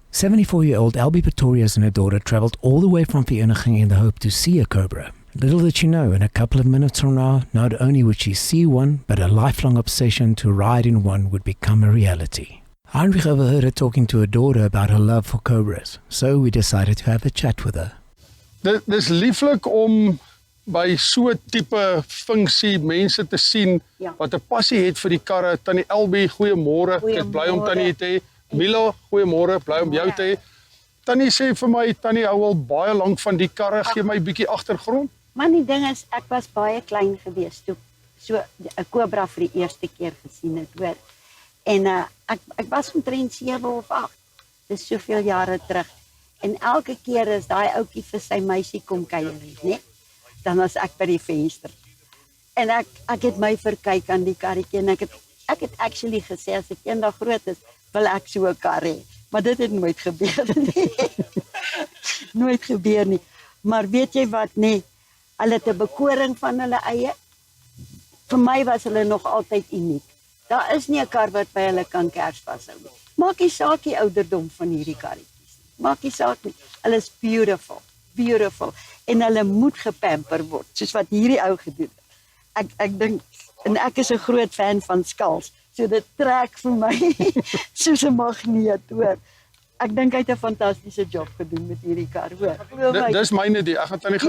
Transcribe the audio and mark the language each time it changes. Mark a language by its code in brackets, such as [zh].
[en] 74-year-old Albie Pretorius and her daughter travelled all the way from Vereeniging in the hope to see a Cobra. Little did she know, in a couple of minutes from now, not only would she see one, but a lifelong obsession to ride in one would become a reality. Heinrich overheard her talking to her daughter about her love for Cobras, so we decided to have a chat with her. [af] Dis lieflik om by so tipe funksie mense te sien wat 'n passie het vir die karre. Tannie Albie, goeiemôre. Ek is bly om Tannie te hê. Milo, goeiemôre. Bly om jou te hê. Tannie sê vir my, Tannie hou al baie lank van die karre. Gee my 'n bietjie agtergrond. Maar die ding is, ek was baie klein gewees toe so 'n Cobra vir die eerste keer gesien het, hoor. En ek was omtrent 7 of 8. Dis soveel jare terug. En elke keer as daai ouetjie vir sy meisie kom kuier het, né? Dan was ek by die venster. En ek het my verkyk aan die karretjie en ek het actually gesê as ek eendag groot is, wil ek so 'n kar hê. Maar dit het nooit gebeur nie. Nooit gebeur nie. Maar weet jy wat, nee? Hulle het 'n bekoring van hulle eie. Vir my was hulle nog altyd uniek. Daar is nie 'n kar wat by hulle kan Kersfees hou nie. Maak nie saak die ouderdom van hierdie karretjies nie. Maak nie saak nie. Hulle is [en] beautiful, beautiful. [af] En hulle moet gepamper word, soos wat hierdie ou gedoen het. Ek dink, en ek is 'n groot fan van skals, so dit trek vir my soos 'n magneet, hoor. Ek dink hy het 'n fantastiese job gedoen met hierdie kar, hoor. Dis myne idee. Ek gaan tannie gou.